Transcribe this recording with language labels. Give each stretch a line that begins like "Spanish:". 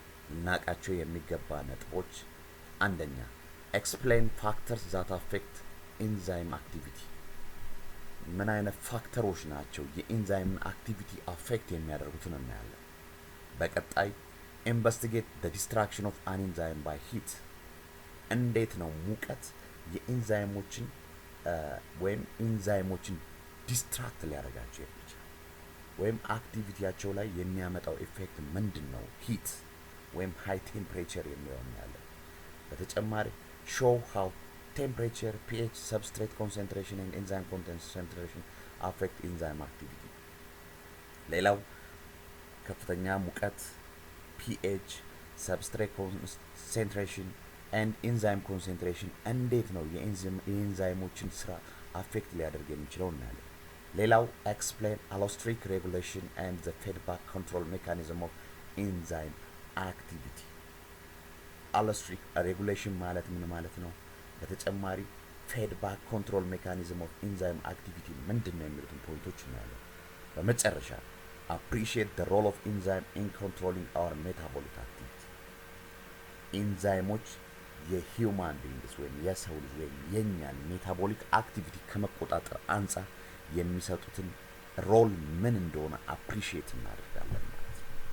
Amharic: ልናውቃቸው የሚገባ ነጥቦች፣ አንደኛ
English: explain factors that affect enzyme activity
Amharic: ምን አይነት ፋክተሮች ናቸው የኢንዛይም አክቲቪቲ አፌክት የሚያደርጉትን እናያለን። በቀጣይ ኢንቨስቲጌት
English: the destruction of an enzyme by heat
Amharic: እንዴት ነው ሙቀት የኢንዛይሞችን ወይም ኢንዛይሞችን ዲስትራክት ሊያደርጋቸው የሚችለው ወይም አክቲቪቲያቸው ላይ የሚያመጣው ኢፌክት ምንድነው? ሂት ወይም ሃይ ቴምፕሬቸር የሚለው እናያለን።
English: በተጨማሪ show how temperature, pH, substrate concentration and enzyme concentration affect enzyme activity.
Amharic: ሌላው ከፍተኛ ሙቀት
English: pH, substrate concentration and enzyme concentration
Amharic: እንዴት ነው የኢንዛይሞችን ስራ አፌክት ሊያደርግ የሚችለው እናያለን። ሌላው
English: explain allosteric regulation and the feedback control mechanism of enzyme activity.
Amharic: allosteric regulation ማለት ምን ማለት ነው? በተጨማሪ
English: feedback control mechanism of enzyme activity
Amharic: ምንድነው የሚሉትን ፖይንቶች እናያለን። በመጨረሻ
English: appreciate the role of enzyme in controlling our metabolic activity.
Amharic: ኢንዛይሞች የሂውማን ቢንግስ ወይም የሰው ልጅ ወይም የኛን ሜታቦሊክ አክቲቪቲ ከመቆጣጠር አንፃር የሚሰጡትን ሮል ምን እንደሆነ አፕሪሺየት እናደርጋለን ማለት ነው።